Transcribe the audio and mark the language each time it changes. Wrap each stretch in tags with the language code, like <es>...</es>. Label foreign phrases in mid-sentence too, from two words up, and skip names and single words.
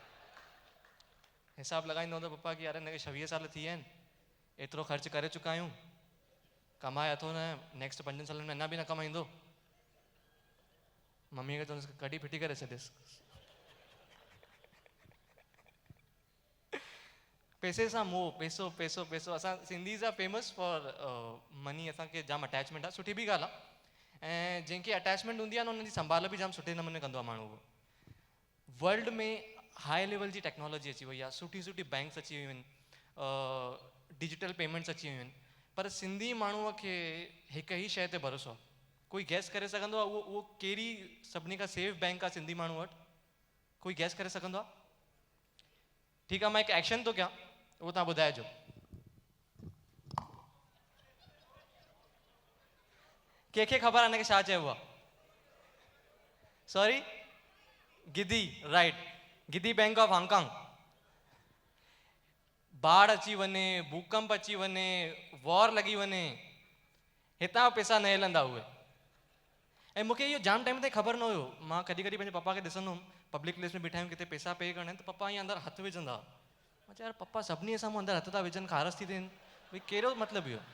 <sd>हिसाबु लॻाईंदो त पप्पा की यार हिनखे 26 साल थी विया आहिनि, एतिरो ख़र्चु करे चुका आहियूं, कमाए अथो न, नेक्स्ट 5 सालनि में अञा बि न कमाईंदो। मम्मीअ खे चवंदुसि कॾहिं फिटी करे छॾियसि। पैसे सां मोह, पैसो पैसो पैसो।</sd> <en>असां Sindhis are famous for money,</en> <sd>असांखे जाम अटैचमेंट आहे, सुठी बि ॻाल्हि आहे। ऐं जंहिंखे अटैचमेंट हूंदी आहे न उनजी संभाल बि जाम सुठे नमूने कंदो आहे माण्हू। वर्ल्ड में</sd> <en>high level</en> <sd>जी टेक्नोलॉजी अची वई आहे, सुठी सुठी बैंक्स अची वियूं आहिनि,</sd> <en>digital payments</en> <sd>अची वियूं आहिनि, पर सिंधी माण्हूअ खे हिकु ई शइ ते भरोसो आहे। कोई गैस करे सघंदो आहे उहो कहिड़ी सभिनी खां</sd> <en>safe bank</en> <sd>आहे सिंधी माण्हू वटि? कोई गैस करे सघंदो आहे? ठीकु आहे, मां हिकु एक्शन थो कयां, उहो तव्हां ॿुधाइजो। कंहिंखे ख़बर आहे हिनखे छा चइबो आहे?</sd> <en>Sorry, Giddi, right, Giddi Bank of Hong Kong.</en> <sd>बाढ़ अची वञे, भूकंप अची वञे, वॉर लॻी वञे, हितां पैसा न हिलंदा उहे। ऐं मूंखे इहो जाम टाइम ताईं ख़बर न हुयो। मां कॾहिं कॾहिं पंहिंजे पप्पा खे ॾिसंदो हुउमि,</sd> <en>public place</en> <sd>में बीठा आहियूं, किथे पैसा पे करणा आहिनि त पप्पा ईअं अंदरि हथु विझंदा। मां चयो यार पप्पा सभिनी जे साम्हूं अंदरि हथु था विझनि, ख़ारस थी थियनि, भई कहिड़ो मतिलबु इहो?</sd>